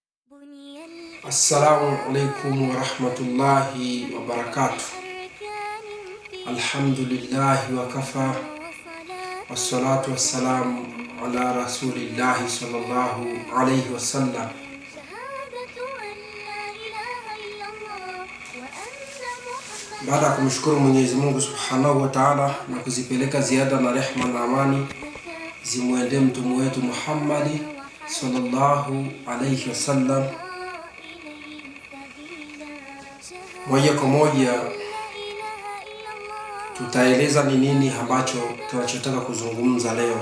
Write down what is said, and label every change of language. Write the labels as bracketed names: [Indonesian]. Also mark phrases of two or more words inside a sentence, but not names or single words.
[Arabic] السلام عليكم ورحمة الله وبركاته. الحمد لله وكفى والصلاة والسلام على رسول الله صلى الله عليه وسلم. [Swahili] Baada ya kumshukuru Mwenyezi Mungu [Arabic] سبحانه وتعالى [Swahili] na kuzipeleka ziada na rehma na amani zimwendee mtume wetu Muhammad [Arabic] صلى الله عليه وسلم, [Swahili] moja kwa moja tutaeleza ni nini ambacho tunachotaka kuzungumza leo.